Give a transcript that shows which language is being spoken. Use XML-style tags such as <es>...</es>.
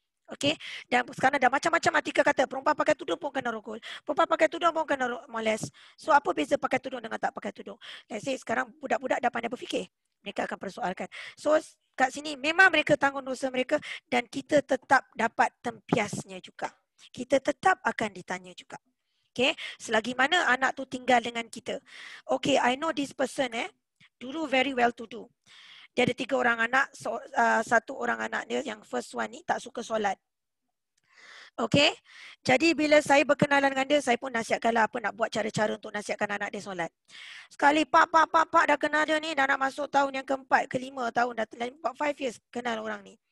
<ms>Okey, dan sekarang ada macam-macam artikel kata perempuan pakai tudung pun kena rogol, perempuan pakai tudung pun kena moles. So apa beza pakai tudung dengan tak pakai tudung?</ms> <en>Let's say</en> <ms>sekarang budak-budak dah pandai berfikir, mereka akan persoalkan. So kat sini memang mereka tanggung dosa mereka dan kita tetap dapat tempiasnya juga. Kita tetap akan ditanya juga. Okay, selagi mana anak tu tinggal dengan kita.</ms> <en>Okay, I know this person</en> <ms>dulu</ms> <en>very well to do.</en> <ms>Dia ada 3 orang anak, satu orang anak dia yang first one ni tak suka solat. Okay, jadi bila saya berkenalan dengan dia, saya pun nasihatkanlah apa nak buat cara-cara untuk nasihatkan anak dia solat. Sekali pak dah kenal dia ni, dah nak masuk tahun yang ke-4, ke-5 tahun, dah</ms> <en>5 years</en> <ms>kenal orang ni.</ms>